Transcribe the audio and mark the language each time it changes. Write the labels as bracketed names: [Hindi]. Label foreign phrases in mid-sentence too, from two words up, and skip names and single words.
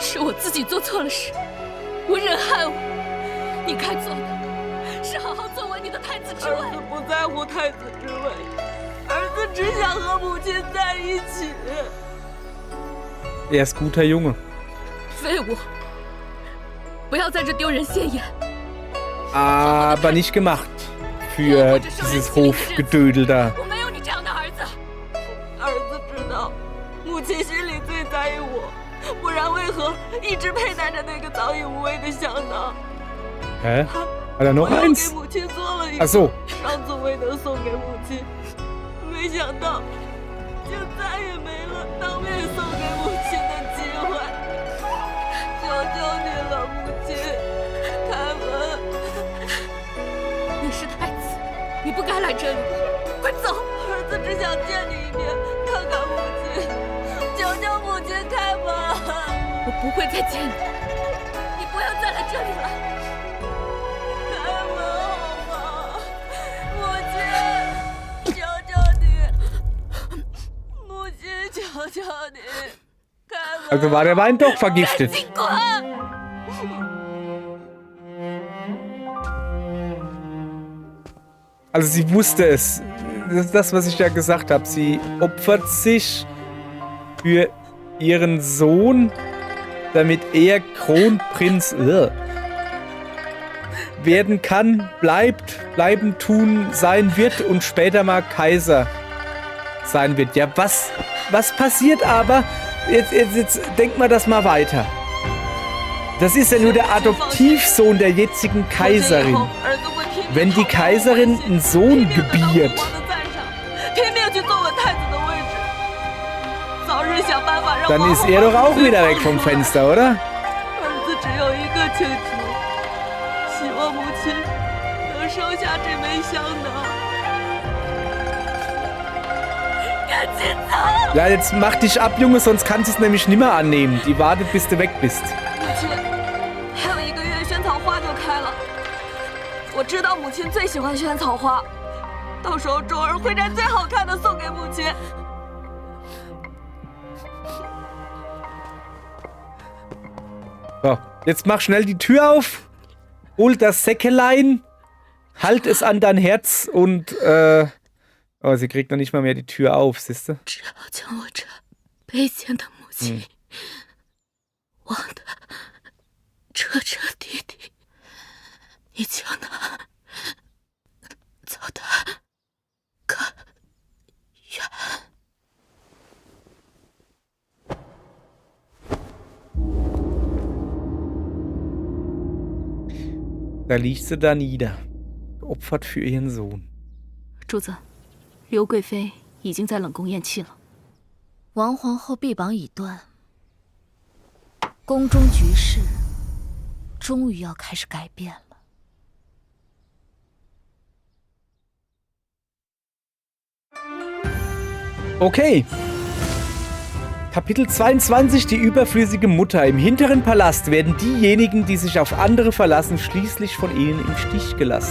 [Chinese] 是我自己做错了事，无人害我。你该做的是好好坐稳你的太子之位。儿子不在乎太子之位，儿子只想和母亲在一起。 [German] Er ist guter Junge. [Chinese] 废物！不要在这丢人现眼。 [German] Aber nicht gemacht. Für dieses Hofgedödel da. [Chinese] 我没有你这样的儿子。儿子知道，母亲心里最在意我，不然为何一直佩戴着那个早已无味的香囊？ [German] Hä? Hat er noch [Chinese] 我又给 [German] eins? [Chinese] 母亲做了一 [German] Ach [Chinese] 个， [German] so. [Chinese] 上次未能送给母亲，没想到就再也没了当面送给母亲的机会。求求你了，母亲，开门！你是太子，你不该来这里，快走！儿子只想见你一面，看看母亲，求求母亲开门！我不会再见你，你不要再来这里了。开门好吗，母亲，求求你，母亲，求求你，开门！ [German] Also war der Wein doch vergiftet. [Chinese] 你滚！ [German] Also sie wusste es. Das ist das, was ich ja gesagt habe. Sie opfert sich für ihren Sohn, damit er Kronprinz werden kann, bleiben tun, sein wird und später mal Kaiser sein wird. Ja, was passiert aber? Jetzt denkt mal das mal weiter. Das ist ja nur der Adoptivsohn der jetzigen Kaiserin. Wenn die Kaiserin einen Sohn gebiert, [Chinese] 拼命去坐稳太子的位置，早日想办法让 [German] dann ist er doch auch wieder weg vom Fenster, oder? [Chinese] 儿子只有一个请求，希望母亲能收下这枚香囊。赶紧走！ [German] Ja, jetzt mach dich ab, Junge, sonst kannst du es nämlich nimmer annehmen. Die wartet, bis du weg bist. [Chinese] 母亲，还有1个月萱草花就开了，我知道母亲最喜欢萱草花，到时候钟儿会摘最好看的送给母亲。 [German] So, jetzt mach schnell die Tür auf. Hol das Säckelein. Halt es an dein Herz und, oh, sie kriegt noch nicht mal mehr die Tür auf, siehst du? [Chinese] 只要将我这卑贱的母亲忘得彻彻底底，你就能走得更远。 [German] Da liegt sie da nieder, geopfert für ihren Sohn. [Chinese] 主子，刘贵妃已经在冷宫咽气了。王皇后臂膀已断，宫中局势终于要开始改变了。 [German] Okay. Kapitel 22, die überflüssige Mutter. Im hinteren Palast werden diejenigen, die sich auf andere verlassen, schließlich von ihnen im Stich gelassen.